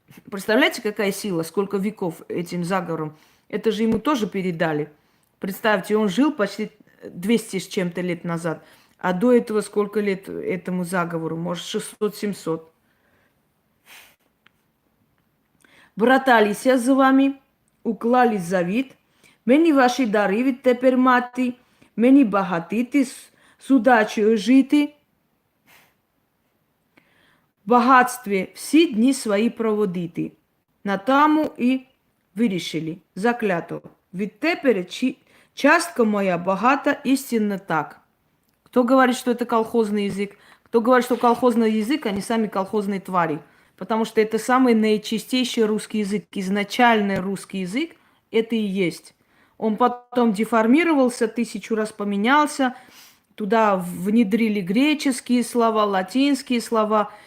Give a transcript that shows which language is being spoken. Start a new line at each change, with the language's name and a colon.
Russian: Представляете, какая сила, сколько веков этим заговором? Это же ему тоже передали. Представьте, он жил почти 200 с чем-то лет назад. А до этого сколько лет этому заговору? Может, 600-700.
Ukrainian: Браталися з вами, уклали завіт. Мені ваші дари відтепер мати, мені багатити, з удачею жити. В багатстві всі дні свої проводити. На тому і вирішили, заклято. Відтепер частка моя багата істинно так.
Russian: Кто говорит, что это колхозный язык? Кто говорит, что колхозный язык, они сами колхозные твари. Потому что это самый наичистейший русский язык. Изначальный русский язык это и есть. Он потом деформировался, 1000 раз поменялся. Туда внедрили греческие слова, латинские слова.